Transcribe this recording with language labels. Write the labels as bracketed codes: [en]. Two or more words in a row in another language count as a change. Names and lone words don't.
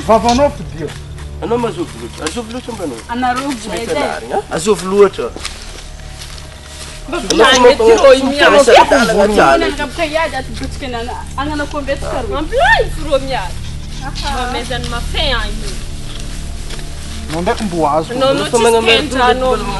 [mg] Vavanao fidio. Anao mazovy loatra, azovy loatra mba anao. Anareo Tsy mety anarigna. Azovy loatra. [pt] Não dá com boas. Não te esquenta, não.